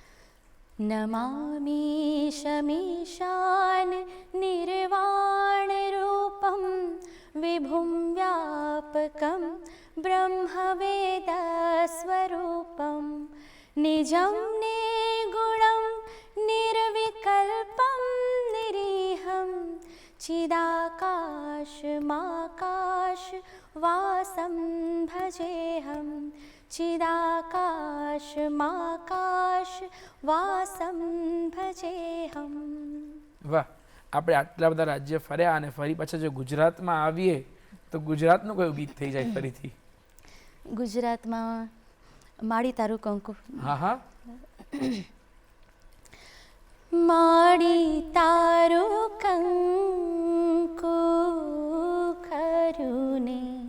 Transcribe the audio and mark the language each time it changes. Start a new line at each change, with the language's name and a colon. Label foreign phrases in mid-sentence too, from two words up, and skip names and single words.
Sanskrit: नमामि शमीशान निर्वाण रूपम विभुम व्यापकम ब्रह्मवेद स्वरूपम निजम निर्गुणम निर्विकल्पम निरीहम चिदाकाशमाकाश वासं भजेऽहं चिदाकाशमाकाश वासं भजेऽहं.
Gujarati: વાહ. આપણે આટલા બધા રાજ્ય ફર્યા અને ફરી પાછા જો ગુજરાતમાં આવીએ તો ગુજરાતનું કયું ગીત થઈ જાય ફરીથી? ગુજરાતમાં માડી તારું કંકુ. હા હા. માડી તારું કંકુ ખરું ને